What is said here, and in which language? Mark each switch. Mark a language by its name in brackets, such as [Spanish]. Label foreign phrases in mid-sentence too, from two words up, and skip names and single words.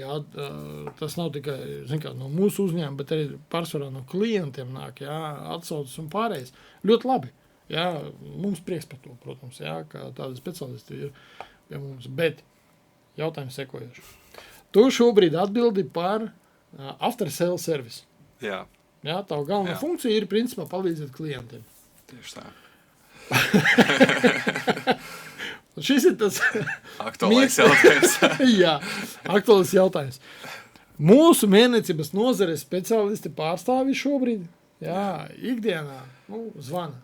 [Latvian] Tas nav tikai no mūsu uzņēmuma, bet arī pārsvarā no klientiem nāk, jā, atsaucas un pārējais. Ļoti labi. Jā, mums prieks par to, protams, jā, ka tādi speciālisti ir pie mums. Bet jautājums sekojoši. Tu šobrīd atbildi par [English] after sale service. [Latvian] Jā, Jā, tava galvenā funkcija ir principā palīdzēt klientiem. tieši tā. Šis ir tas Aktuālais jautājums. jā, aktuāls jautājums. Mūsu mēnecības nozares speciālisti pārstāvi šobrīd, jā, ikdienā, zvana.